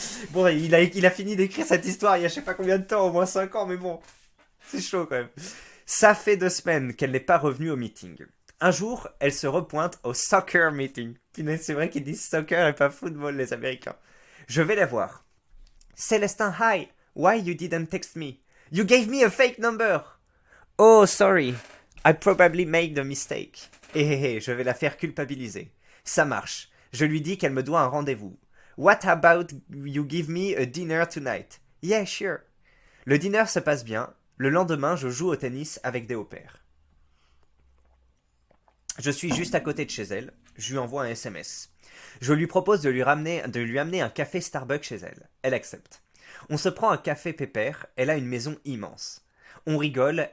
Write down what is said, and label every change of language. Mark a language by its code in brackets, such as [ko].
[fr] Bon, il a fini d'écrire cette histoire il y a je sais pas combien de temps, au moins 5 ans, mais bon, c'est chaud quand même. Ça fait 2 semaines qu'elle n'est pas revenue au meeting. Un jour, elle se repointe au soccer meeting. Punaise, c'est vrai qu'ils disent soccer et pas football, les Américains. Je vais la voir. [en] Célestin, hi. Why you didn't text me? You gave me a fake number. Oh, sorry. I probably made a mistake. [fr] Je vais la faire culpabiliser. Ça marche. Je lui dis qu'elle me doit un rendez-vous. [en] What about you give me a dinner tonight? Yeah, sure. [fr] Le dîner se passe bien. Le lendemain, je joue au tennis avec des au-pairs. Je suis juste à côté de chez elle. Je lui envoie un SMS. Je lui propose de lui amener un café Starbucks chez elle. Elle accepte. On se prend un café pépère. Elle a une maison immense. On rigole.